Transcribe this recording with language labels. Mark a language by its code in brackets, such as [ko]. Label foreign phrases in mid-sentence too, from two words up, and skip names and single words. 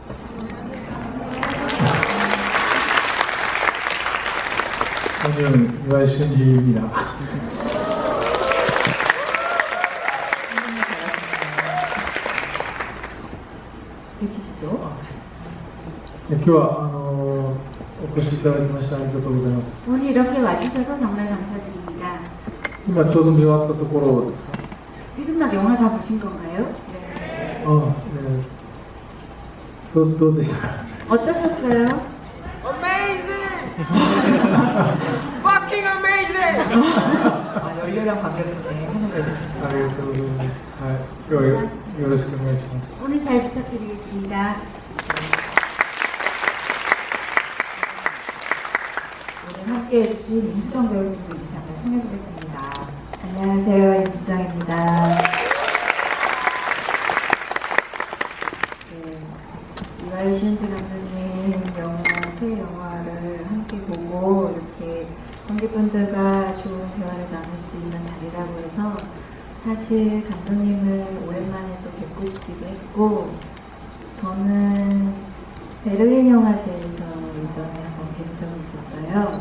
[ko] 저는 유아신지입니다. 계시죠? [ja] 今日はお越しいただきましてありがとうございます。 [ko] 오늘 이렇게 와주셔서 정말 감사드립니다. [ja] 今ちょうど見終わったところですか。 [ko] 지금 막 영화 다 보신 건가요? 네. [ja] どうでしたか。 [ko] 어떠셨어요? [en] Amazing! Fucking amazing! [ko] 열렬한 관객을 하는 거 있었습니다. [ja] ありがとうございます。はい、今日はよろしくお願いします。 [ko] 오늘 잘 부탁드리겠습니다. 오늘 함께 해주신 임수정 배우님도 인사를 청해보겠습니다. 안녕하세요, 임수정입니다. 이화유 신지 감독님 새 영화를 함께 보고 이렇게 관객분들과 좋은 대화를 나눌 수 있는 자리라고 해서 사실 감독님을 오랜만에 또 뵙고 싶기도 했고 저는 베를린 영화제에서 예전에 한번 뵌 적이 있었어요.